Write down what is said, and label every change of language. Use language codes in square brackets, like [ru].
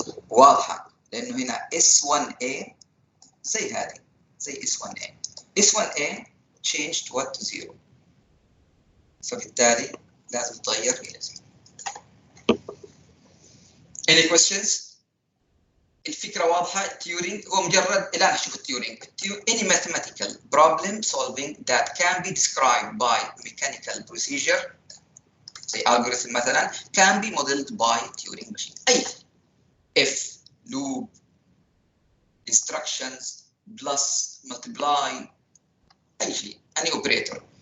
[ar] واضحة، لأنه هنا S1A زي هذه، زي S1A. [en] S1A changed what to 0، [ar] فبالتالي لازم تتغير إلى 0. [en] Any questions؟ [ar] الفكرة واضحة. تيورينج هو مجرد، الآن نشوف التيورينج. [en] Any mathematical problem solving that can be described by mechanical procedure زي algorithm مثلا can be modeled by Turing machine. أي if, loop, instructions, plus, multiply، [ar] أي شيء، [en] any operator.